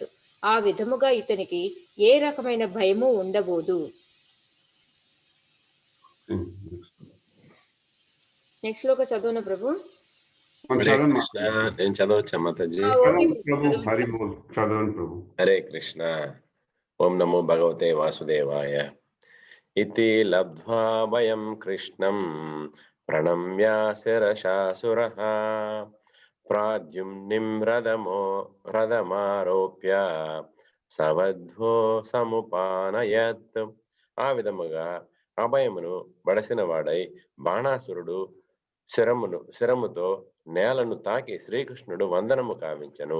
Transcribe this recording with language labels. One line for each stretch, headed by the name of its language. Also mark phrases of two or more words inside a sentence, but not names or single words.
Telugu: ఆ విధముగా ఇతనికి ఏ రకమైన భయము ఉండబోదు. నెక్స్ట్ లోక చదువున ప్రభు. నేను చదవచ్చా మాతాజీ?
Sanskrit: హరే కృష్ణ. ఓం నమో భగవతే వాసుదేవాయ. ఇతి లబ్ధ్వా వయం కృష్ణం ప్రణమ్య శిరశాసురః ప్రాద్యుమ్నిం రథమారోప్య సవధ్వో సముపానయత్.
Telugu: ఆ విధముగా అభయమును బడసిన వాడై బాణాసురుడు శరముతో నేలను తాకి శ్రీకృష్ణుడు వందనము కావించెను.